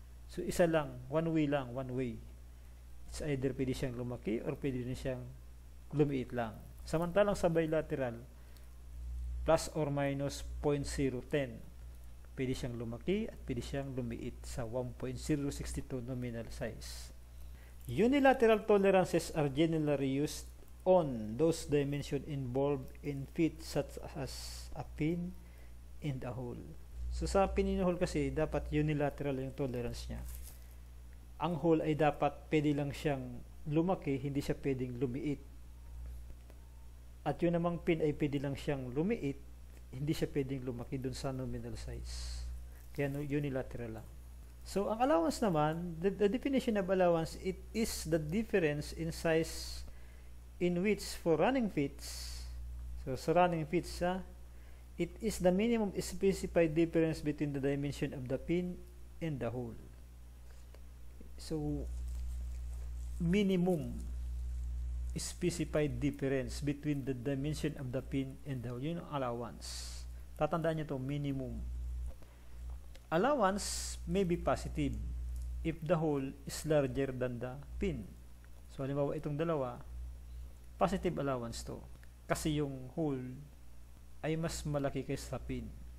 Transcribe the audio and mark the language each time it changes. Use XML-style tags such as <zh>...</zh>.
<tl>So isa lang, one way. It's either pwede siyang lumaki or pwede rin siyang lumiit lang. Samantalang sa bilateral, plus or minus 0.010. Pwede siyang lumaki at pwede siyang lumiit sa 1.062 nominal size.</tl> <en>Unilateral tolerances are generally used on those dimensions involved in feet such as a pin and a hole.</en> <tl>So sa pin and hole kasi, dapat unilateral yung tolerance niya. Ang hole ay dapat pwede lang siyang lumaki, hindi siya pwedeng lumiit. At yun namang pin ay pwede lang siyang lumiit, hindi siya pwedeng lumaki dun sa nominal size. Kaya unilateral lang. So ang allowance naman,</tl> <en>the definition of allowance, it is the difference in size in which for running fits.</en> <tl>So sa running fits,</tl> <en>it is the minimum specified difference between the dimension of the pin and the hole. So, minimum specified difference between the dimension of the pin and the hole.</en> <tl>Yun ang allowance. Tatandaan nyo ito,</tl> <en>minimum. Allowance may be positive if the hole is larger than the pin.</en> <tl>So, halimbawa itong dalawa, positive allowance to. Kasi yung hole ay mas malaki kaysa sa pin.</tl>